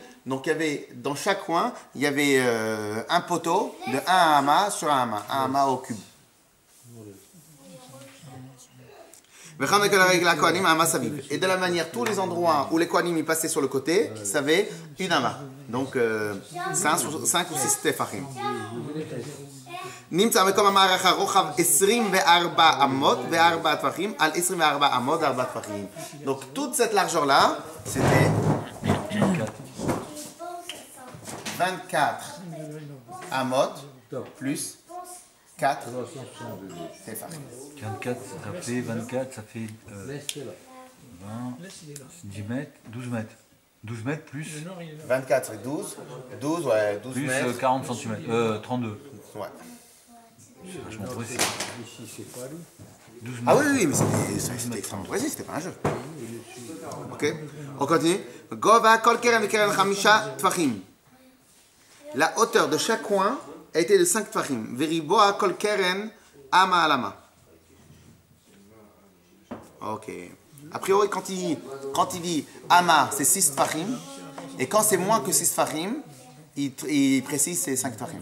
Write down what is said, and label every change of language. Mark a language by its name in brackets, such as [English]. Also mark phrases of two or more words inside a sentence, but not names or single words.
[French] Donc il y avait dans chaque coin, il y avait un poteau de 1 amas sur un amas au cube. Et de la manière, tous les endroits où les kohanim y passaient sur le côté, ça avait une amas. Donc 5 ou 6 tefachim. [Hebrew] נמצא מקום המערכה רוחב 24 אמות ו4 טפחים על 24 אמות ו4 טפחים. [French] Donc toute cette largeur là, c'était 24 amot plus 4 tefachim. 24, ça fait 24, ça fait 20, 10 mètres, 12 mètres. 12 mètres plus 24 c'est 12, 12 ouais, 12 plus mètres. 40 cm, 32. Ouais. C'est vachement précis. 12 mètres. Ah oui, mais c'était extrêmement précis, c'était pas un jeu. Ok, on continue. [Hebrew] גובה כל קרן וקרן חמשה טפחים. [French] La hauteur de chaque coin a été de 5 tfachim. [Hebrew] ורבועה כל קרן אמה על אמה. [French] Ok. A priori, quand il dit ama, c'est 6 tfachim. Et quand c'est moins que 6 tfachim, il précise c'est 5 tfachim.